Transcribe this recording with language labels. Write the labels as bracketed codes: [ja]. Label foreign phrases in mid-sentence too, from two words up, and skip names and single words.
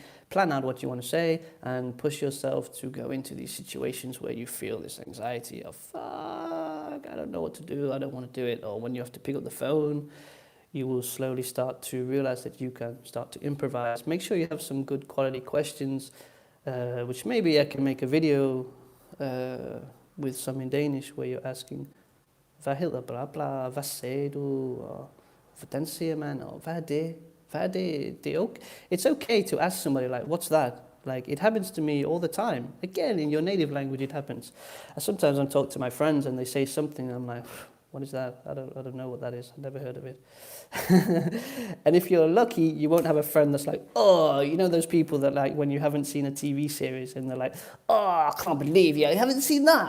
[en] Plan out what you want to say and push yourself to go into these situations where you feel this anxiety of, fuck, I don't know what to do, I don't want to do it. Or when you have to pick up the phone, you will slowly start to realize that you can start to improvise. Make sure you have some good quality questions, which maybe I can make a video with some in Danish where you're asking, [da] hvad hedder bla bla, hvad sagde du, og hvordan siger man, og hvad er det? Hvad er det? Det er okay. [en] It's okay to ask somebody like, what's that? Like, it happens to me all the time. Again, in your native language, it happens. Sometimes I talk to my friends and they say something and I'm like, what is that? I don't know what that is. I've never heard of it. And if you're lucky, you won't have a friend that's like, oh, you know those people that like when you haven't seen a TV series and they're like, oh, I can't believe you haven't seen that.